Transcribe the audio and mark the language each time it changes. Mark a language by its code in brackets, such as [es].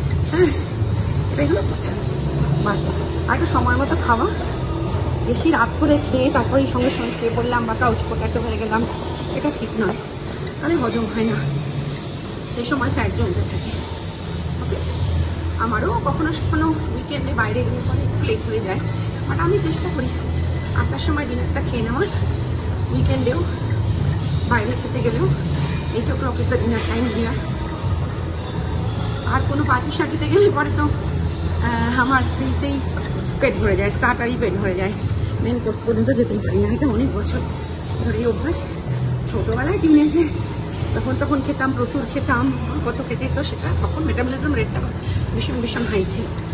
[bn] হ্যাঁ, এটাই হলো বাস। আর একটু সময় মতো খাওয়া, বেশি রাত করে খেয়ে তারপরে সঙ্গে সঙ্গে খেয়ে পড়লাম বা কাউচ পোটাটো হয়ে গেলাম, এটা ঠিক নয়, তাহলে হজম হয় না, সেই সময় ফ্যাট জমতে থাকে। ওকে, আমারও কখনো কখনো উইকেন্ডে বাইরে গেলে পরে একটু লেট হয়ে যায়, বাট আমি চেষ্টা করি 8টার সময় ডিনারটা খেয়ে নেওয়ার। উইকেন্ডেও বাইরে খেতে গেলেও [en] 8 o'clock is the dinner time here. [bn] আর কোনো পার্টি সার্টিতে গেলে পরে তো আমার ফ্রিতেই পেট ভরে যায়, স্টার্টারই পেট ভরে যায়, মেন কোর্স পর্যন্ত যেতেই পারি না। এটা অনেক বছর ধরে অভ্যাস। ছোটোবেলায় টিনেজে তখন খেতাম, প্রচুর খেতাম, কত খেতে, তো সেটা তখন মেটাবলিজম রেটটা ভীষণ হাই ছিল।